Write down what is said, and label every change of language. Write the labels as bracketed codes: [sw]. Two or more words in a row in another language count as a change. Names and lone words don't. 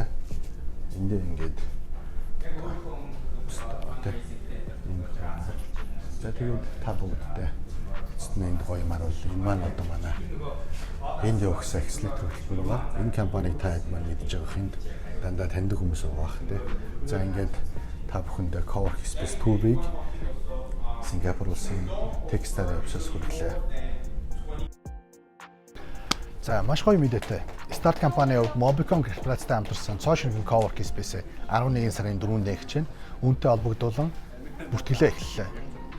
[mn] Эндээ ингээд за тэгээд та бүгдтэй энд гоё маруул. Энэ маань одоо манай энд явах акселератор хөтөлбөр байгаа. Энэ компанийг та хэд маань мэдж байгаа хүнд дандаа таньдаг хүмүүс байгаа бах тий. За ингээд та бүхэндээ [en] coworking space [mn] tour-ыг Сингапур улсын Texas офисоос хүргэлээ. За маш гоё мэдээтэй. Старт компани Mobicon корпорацтай хамтарсан [en] social coworking space [mn] 11 сарын 4-нд эхэлж байна. Үүнтэй холбогдуулан бүртгэлээ эхэллээ.